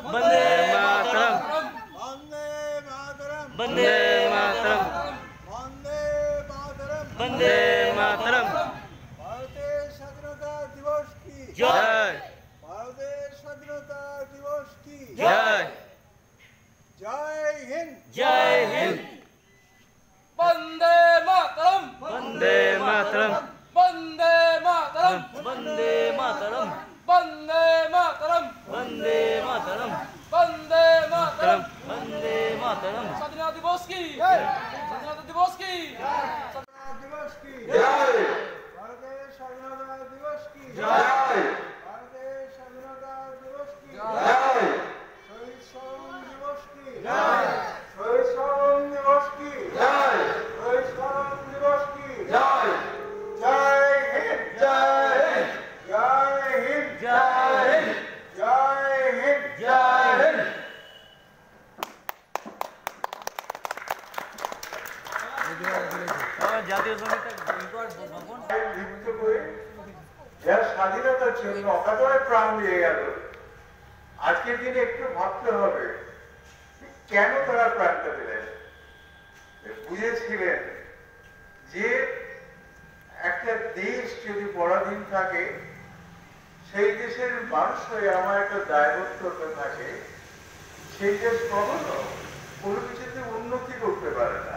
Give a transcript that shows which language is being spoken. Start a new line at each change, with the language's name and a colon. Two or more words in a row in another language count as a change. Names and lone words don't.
Hindi: वंदे मातरम वंदे मातरम वंदे मातरम वंदे मातरम वंदे मातरम भारतीय स्वाधीनता दिवस की जय भारतीय स्वाधीनता दिवस की जय जय हिंद जय हिंद वंदे मातरम वंदे मातरम वंदे मातरम वंदे मातरम वंदे मातरम वंदे मातरम वंदे मातरम वंदे मातरम स्वाधीनता दिवस की स्वाधीनता दिवस की दिवस की जय भारतीय स्वाधीनता दिवस की जय भारतीय स्वाधीनता दिवस की जय शहीद स्मरण दिवस की जय शहीद स्मरण दिवस की जय शहीद स्मरण दिवस की जय जय हिंद जय जय हिंद जय जय हिंद
Bangla: जय জাতীয় লিপ্ত করে যার স্বাধীনতার জন্য অকাতরে প্রাণ দিয়ে গেল আজকের দিনে একটু ভাবতে হবে কেন তারা প্রাণটা দিলেন বুঝেছিলেন যে একটা দেশ যদি পরাধীন থাকে সেই দেশের মানুষ হয়ে আমার একটা দায়বদ্ধতা থাকে সেই দেশ কখনো কোনো কিছুতে উন্নতি করতে পারে না।